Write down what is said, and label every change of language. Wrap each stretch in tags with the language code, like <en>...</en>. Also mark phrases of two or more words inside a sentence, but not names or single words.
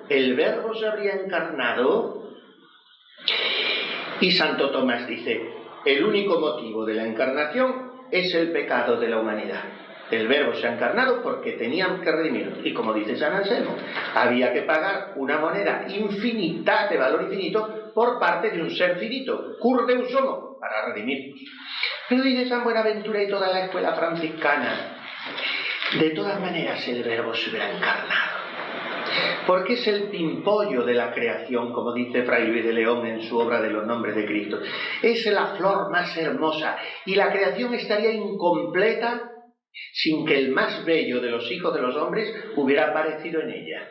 <es>¿El Verbo se habría encarnado? Y Santo Tomás dice, el único motivo de la encarnación es el pecado de la humanidad. El Verbo se ha encarnado porque tenían que redimirlo. Y como dice San Anselmo, había que pagar una moneda infinita, de valor infinito, por parte de un ser finito, cur deus homo, para redimirnos. Pero dice San Buenaventura y toda la escuela franciscana, de todas maneras el Verbo se hubiera encarnado. Porque es el pimpollo de la creación, como dice Fray Luis de León en su obra de los nombres de Cristo. Es la flor más hermosa y la creación estaría incompleta sin que el más bello de los hijos de los hombres hubiera aparecido en ella.</es>